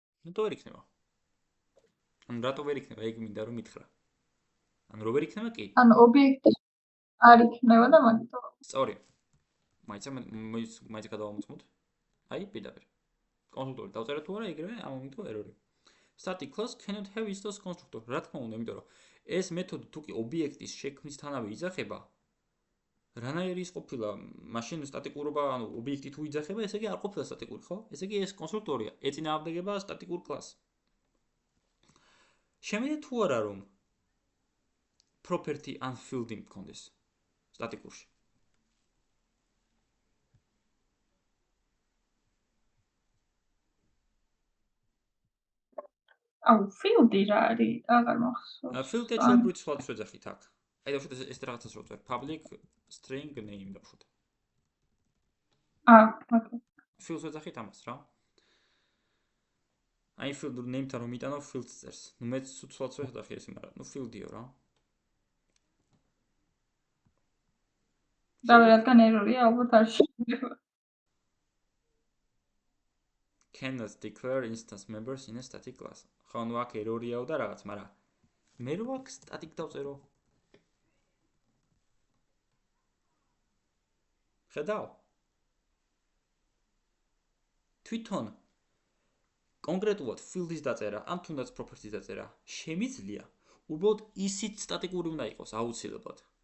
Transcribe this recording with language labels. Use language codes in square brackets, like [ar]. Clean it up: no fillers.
[ka] რატო ვერ იქნება? ანუ რატო ვერ იქნება? ეგ მინდა რომ მითხრა. ანუ რო ვერ იქნება კი? ანუ ობიექტი არ იქნება და მაგიტო. სწორი. მაიცა გადავამოწმოთ. აი, პირდაპირ. კონსტრუქტორი დავწერა თუ არა, ეგრევე ამომიგდო ერორი. [en] Static class cannot have instance constructor. [ka] რა თქმა უნდა, იმიტომ რომ ეს მეთოდი თუ კი ობიექტის შექმნისთანავე იძახება, რანაირი ის ყოფილა, მაშინ სტატიკურობა, ანუ ობიექტი თუ იძახება, ესე იგი არ ყოფილა სტატიკური, ხო? ესე იგი ეს კონსტრუქტორია, ეწინააღმდეგება სტატიკურ კლასს. შემიძლია თუ არა რომ property unfilled მქონდეს სტატიკურში. აუ, field-ი რა არის? აღარ მახსოვს. Field-ი ჩვეულებრივ სხვა შეძახით აქ. აი დავუშვათ ეს რაღაცას რო ვწერთ, public string name დავუშვათ. [en] ოკეი. [ka] Field-ს ვეძახით ამას რა. აი field name-თან რომ იტანო field-ს წერს. ნუ მეც სულაც ვეძახი ეს, მაგრამ ნუ field-იო რა. და რადგან ერორია, ალბათ არ შეიძლება. [en] Cannot declare instance members in a static class. [ka] ხო, ნუ აქ ერორიაო და რაღაც, მაგრამ მე რო აქ static დავწერო. ხედავ? თვითონ კონკრეტულად field-ის დაწერა, ან თუნდაც property-ის დაწერა, შემიძლია, უბრალოდ ისიც სტატიკური უნდა იყოს აუცილებლად.